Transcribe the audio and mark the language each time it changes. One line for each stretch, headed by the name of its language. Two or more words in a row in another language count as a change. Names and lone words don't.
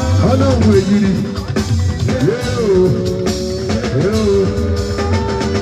Yoruba: Ọlọ́run èyí ni.
English: Yeah, oh, yeah, oh.